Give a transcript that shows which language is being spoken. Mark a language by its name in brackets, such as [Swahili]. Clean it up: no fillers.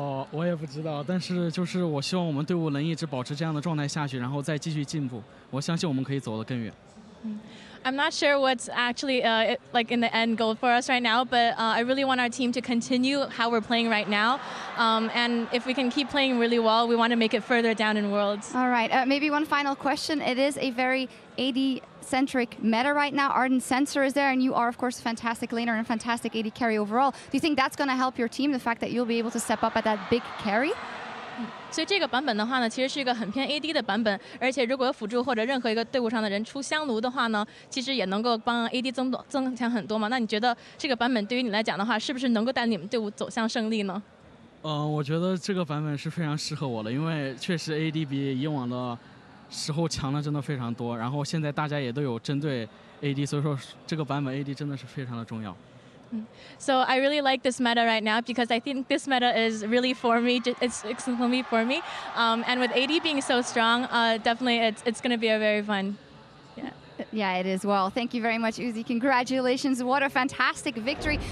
[Chinese] 我也不知道，但是就是我希望我们队伍能一直保持这样的状态下去，然后再继续进步。我相信我们可以走得更远。 [English] I'm not sure what's actually like in the end goal for us right now, but I really want our team to continue how we're playing right now. And if we can keep playing really well, we want to make it further down in Worlds. All right, maybe one final question. It is a very AD-centric meta right now. Arden Sensor is there, and you are, of course, a fantastic laner and a fantastic AD carry overall. Do you think that's going to help your team, the fact that you'll be able to step up at that big carry? [Chinese] 所以这个版本的话呢，其实是一个很偏 AD 的版本，而且如果有辅助或者任何一个队伍上的人出香炉的话呢，其实也能够帮 AD 增强很多嘛。那你觉得这个版本对于你来讲的话，是不是能够带你们队伍走向胜利呢？我觉得这个版本是非常适合我的，因为确实 AD 比以往的时候强的真的非常多，然后现在大家也都有针对 AD， 所以说这个版本 AD 真的是非常的重要。 [English] So I really like this meta right now because I think this meta is really for me. It's exclusively for me. And with AD being so strong, definitely it's going to be a very fun. Yeah, it is. Well, thank you very much, Uzi. Congratulations. What a fantastic victory.